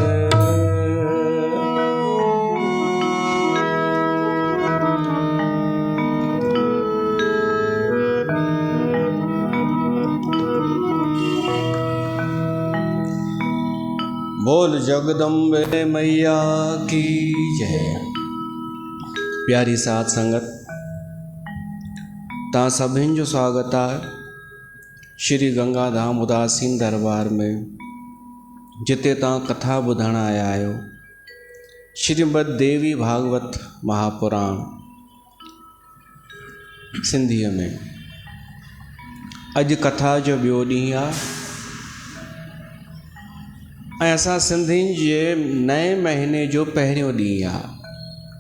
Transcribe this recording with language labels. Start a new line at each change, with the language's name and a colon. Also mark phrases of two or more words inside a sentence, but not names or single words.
Hindi: बोल जगदम्बे मैया की जय।
Sindhi: प्यारी साथ संगत, ता सभिन जो स्वागत है श्री गंगा धाम उदासीन दरबार में। जिते तव्हां कथा ॿुधण आया आहियो, श्रीमद देवी भागवत महापुराण सिंधीअ में। अॼु कथा जो ॿियो ॾींहुं आहे ऐं असां सिंधियुनि जे नए महीने जो पहिरियों ॾींहुं आहे।